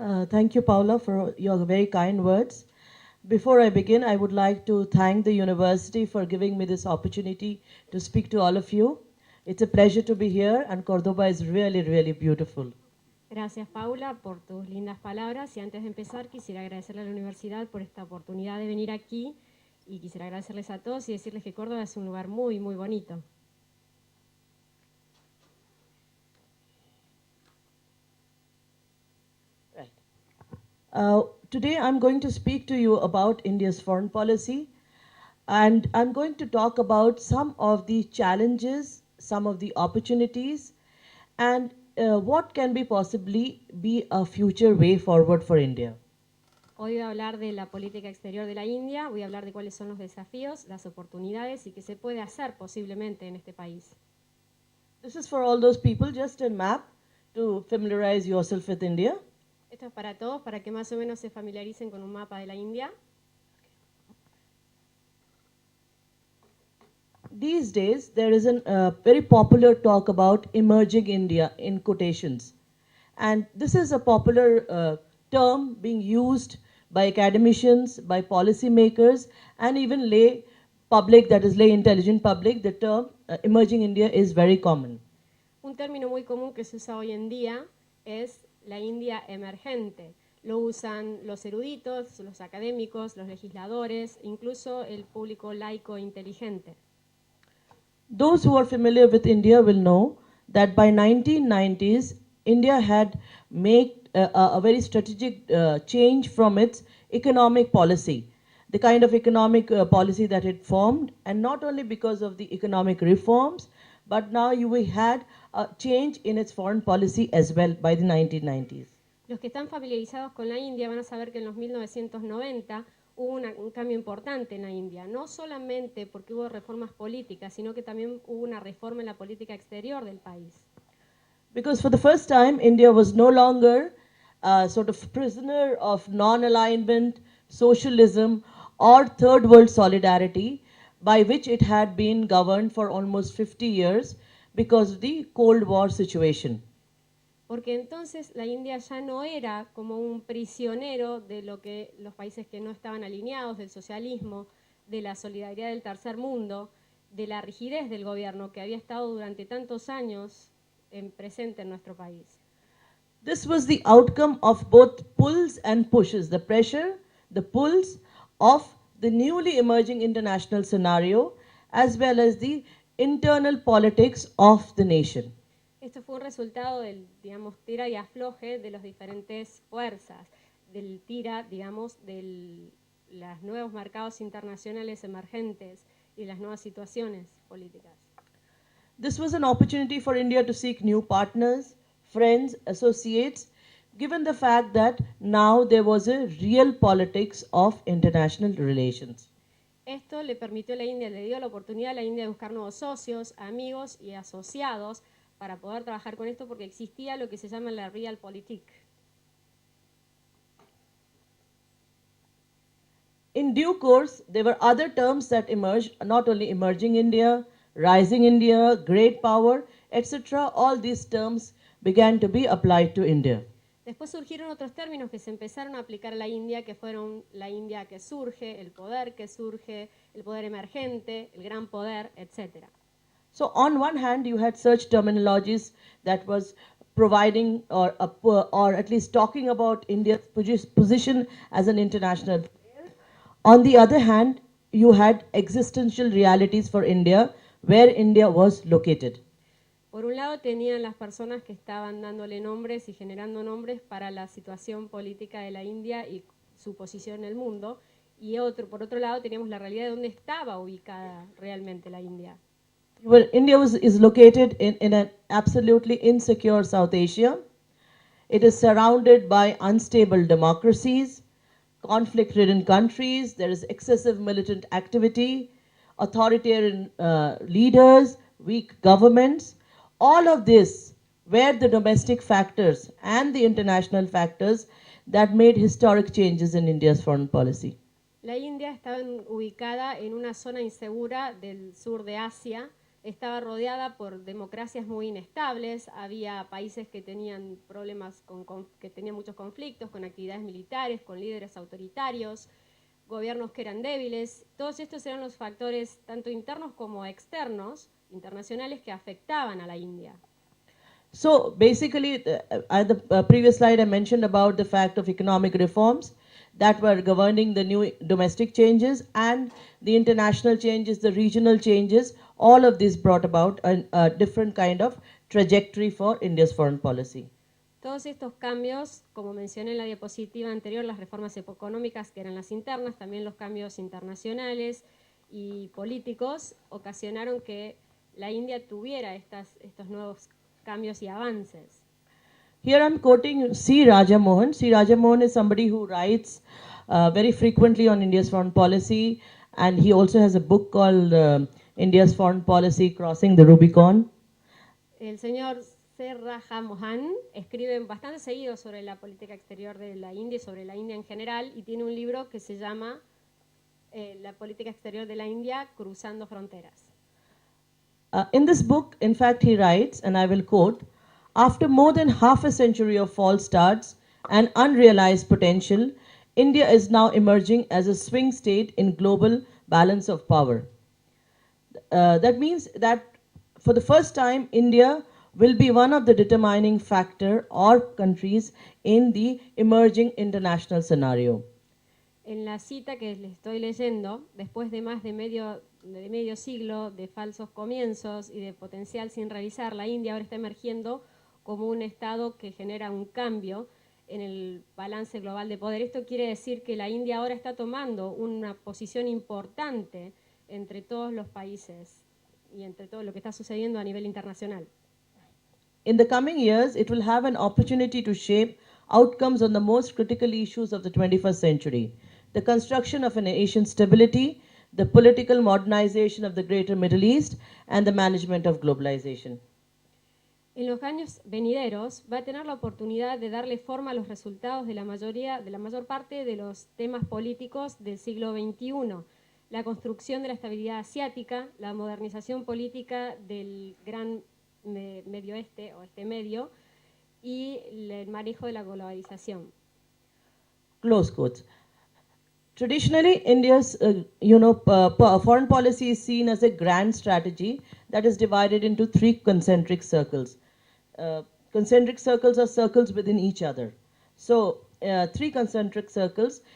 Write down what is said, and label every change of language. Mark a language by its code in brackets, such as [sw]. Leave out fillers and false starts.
[en] Thank you, Paula, for your very kind words. Before I begin, I would like to thank the university for giving me this opportunity to speak to all of you. It's a pleasure to be here, and Cordoba is really, really beautiful. [es] Gracias, Paula, por tus lindas palabras. Y antes de empezar, quisiera agradecerle a la universidad por esta oportunidad de venir aquí. Y quisiera agradecerles a todos y decirles que Córdoba es un lugar muy, muy bonito. [en] Today I'm going to speak to you about India's foreign policy, and I'm going to talk about some of the challenges, some of the opportunities, and what can possibly be a future way forward for India. [es] Hoy voy a hablar de la política exterior de la India, voy a hablar de cuáles son los desafíos, las oportunidades y qué se puede hacer posiblemente en este país. [en] This is for all those people, just a map to familiarize yourself with India. [es] Esto es para todos, para que más o menos se familiaricen con un mapa de la India. [en] These days, there is a very popular talk about emerging India in quotations. And this is a popular term being used by academicians, by policymakers, and even lay public, that is lay intelligent public. The term emerging India is very common. [es] Un término muy común que se usa hoy en día es la India emergente. Lo usan los eruditos, los académicos, los legisladores, incluso el público laico inteligente. [en] Those who are familiar with India will know that by 1990s, India had made a very strategic change from its economic policy, the kind of economic policy that it formed, and not only because of the economic reforms, but now we had a change in its foreign policy as well by the 1990s. [es] Los que están familiarizados con la India van a saber que en los 1990 hubo un cambio importante en la India, no solamente porque hubo reformas políticas, sino que también hubo una reforma en la política exterior del país. [en] Because for the first time, India was no longer a sort of prisoner of non-alignment, socialism, or third world solidarity, by which it had been governed for almost 50 years because of the Cold War situation. [es] porque entonces la India ya no era como un prisionero de lo que los países que no estaban alineados, del socialismo, de la solidaridad del tercer mundo, de la rigidez del gobierno que había estado durante tantos años presente en nuestro país. [en] This was the outcome of both pulls and pushes, the pressure, the pulls of the newly emerging international scenario, as well as the internal politics of the nation. [es] Esto fue un resultado del, digamos, tira y afloje de las diferentes fuerzas, del tira, digamos, de los nuevos mercados internacionales emergentes y las nuevas situaciones políticas. [en] This was an opportunity for India to seek new partners, friends, associates, given the fact that now there was a real politics of international relations. [es] Esto le permitió a la India, le dio la oportunidad a la India de buscar nuevos socios, amigos y asociados para poder trabajar con esto, porque existía lo que se llama la Realpolitik. [en] In due course, there were other terms that emerged, not only emerging India, rising India, great power, etc. All these terms began to be applied to India. [es] Después surgieron otros términos que se empezaron a aplicar a la India, que fueron la India que surge, el poder que surge, el poder emergente, el gran poder, etc. [en] So on one hand, you had such terminologies that was providing or at least talking about India's position as an international player. On the other hand, you had existential realities for India, where India was located. [es] Por un lado tenían las personas que estaban dándole nombres y generando nombres para la situación política de la India y su posición en el mundo, y por otro lado teníamos la realidad de dónde estaba ubicada realmente la India. [en] Well, India is located in an absolutely insecure South Asia. It is surrounded by unstable democracies, conflict-ridden countries. There is excessive militant activity, authoritarian leaders, weak governments. All of this were the domestic factors and the international factors that made historic changes in India's foreign policy. [es] La India estaba ubicada en una zona insegura del sur de Asia. Estaba rodeada por democracias muy inestables, había países que tenían problemas, que tenían muchos conflictos, con actividades militares, con líderes autoritarios, gobiernos que eran débiles. Todos estos eran los factores, tanto internos como externos, internacionales, que afectaban a la India. [en] So basically, at the previous slide I mentioned about the fact of economic reforms that were governing the new domestic changes and the international changes, the regional changes. All of this brought about a different kind of trajectory for India's foreign policy. [es] Todos estos cambios, como mencioné en la diapositiva anterior, las reformas económicas que eran las internas, también los cambios internacionales y políticos, ocasionaron que la India tuviera estos nuevos cambios y avances. [en] Here I'm quoting C. Raja Mohan. C. Raja Mohan is somebody who writes very frequently on India's foreign policy, and he also has a book called India's Foreign Policy, Crossing the Rubicon. [es] El señor C. Raja Mohan escribe bastante seguido sobre la política exterior de la India y sobre la India en general, y tiene un libro que se llama La política exterior de la India, Cruzando Fronteras. [en] In this book, in fact, he writes, and I will quote, "After more than half a century of false starts and unrealized potential, India is now emerging as a swing state in global balance of power." That means that for the first time, India will be one of the determining factor or countries in the emerging international scenario. [es] En la cita que les estoy leyendo, después de más de medio siglo de falsos comienzos y de potencial sin realizar, la India ahora está emergiendo como un estado que genera un cambio en el balance global de poder. Esto quiere decir que la India ahora está tomando una posición importante entre todos los países y entre todo lo que está sucediendo a nivel internacional. [en] In the coming years, it will have an opportunity to shape outcomes on the most critical issues of the 21st century: the construction of an Asian stability, the political modernization of the greater Middle East, and the management of globalization. [es] En los años venideros va a tener la oportunidad de darle forma a los resultados de la mayor parte de los temas políticos del siglo XXI. La construcción de la estabilidad asiática, la modernización política del gran Medio Oeste o Este Medio, y el manejo de la globalización. [en] Close quotes. Traditionally, India's foreign policy is seen as a grand strategy that is divided into three concentric circles. Concentric circles are circles within each other. So, three concentric circles.